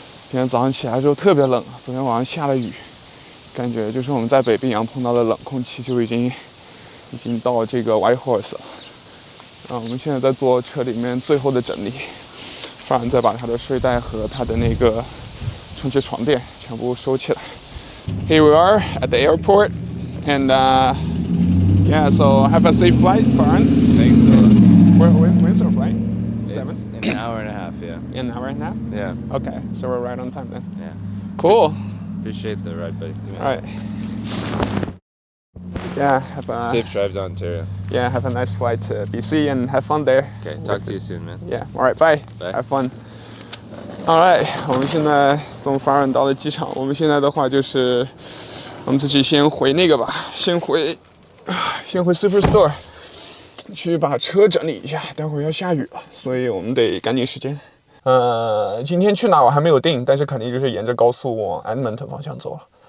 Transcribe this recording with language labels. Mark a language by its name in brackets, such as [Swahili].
[Chinese] 今天早上起来的时候特别冷，昨天晚上下了雨，感觉就是我们在北冰洋碰到的冷空气就已经到这个 Whitehorse 了。我们现在在做车里面最后的整理，法兰再把他的睡袋和他的那个充气床垫全部收起来。 [English] Here we are at the airport, and yeah, so have a safe flight, Faran. Thanks. When's our flight? 7? It's an hour and a half, yeah. An hour and a half? Yeah. Okay, so we're right on time then. Yeah. Cool. Appreciate the ride, buddy. All right. Yeah, have a Safe drive to Ontario. Yeah, have a nice flight to BC and have fun there. Okay, talk to you soon, man. Yeah, all right, bye. Bye. Have fun. All right, [Chinese] 我们现在送法尔到了机场。我们现在的话就是，我们自己先回那个吧，先回 Superstore 去把车整理一下。待会儿要下雨了，所以我们得赶紧时间。今天去哪我还没有定，但是肯定就是沿着高速往 Edmonton 方向走了。